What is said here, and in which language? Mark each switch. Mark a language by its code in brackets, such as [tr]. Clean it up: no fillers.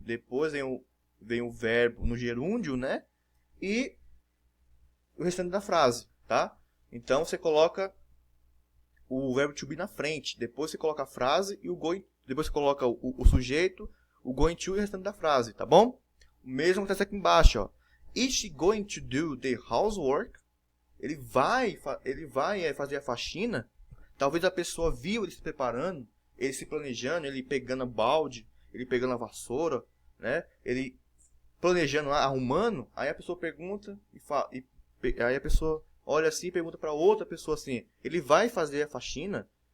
[pt] Depois vem o verbo no gerúndio, né? E o restante da frase, tá? Então, você coloca o verbo to be na frente. Depois você coloca a frase e o going. Depois você coloca o sujeito, o going to e o restante da frase, tá bom? O mesmo acontece aqui embaixo, ó. [en] Is she going to do the housework? [pt] Ele vai fazer a faxina. Talvez a pessoa viu ele se preparando, ele se planejando, ele pegando a balde, ele pegando a vassoura, né? Ele planejando, arrumando. Aí a pessoa pergunta aí a pessoa olha assim e pergunta para outra pessoa assim: ele vai fazer a faxina?